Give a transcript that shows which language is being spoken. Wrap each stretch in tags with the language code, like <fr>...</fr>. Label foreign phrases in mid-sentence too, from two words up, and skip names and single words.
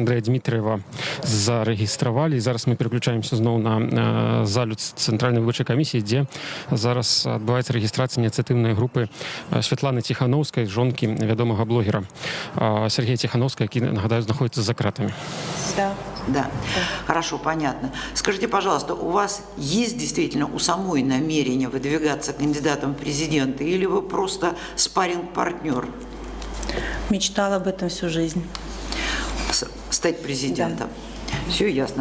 <be>Андрэя Дмітриева зарэгістравалі. Зараз мы переключаемся зноў на залю Цэнтральнай выбарчай камісіі, дзе зараз адбываецца рэгістрацыя ініцыятыўнай групы Святланы Тихановскай, жонкі вядомага блогера Сергея Тихановскага, які, нагадаю, знаходіцца за кратамі.</be> <ru>Да, хорошо, понятно. Скажите, пожалуйста, у вас есть действительно у самой намерение выдвигаться кандидатом в президенты, или вы просто спарринг-партнер? Мечтала об этом всю жизнь. Стать президентом? Да. Все ясно.</ru>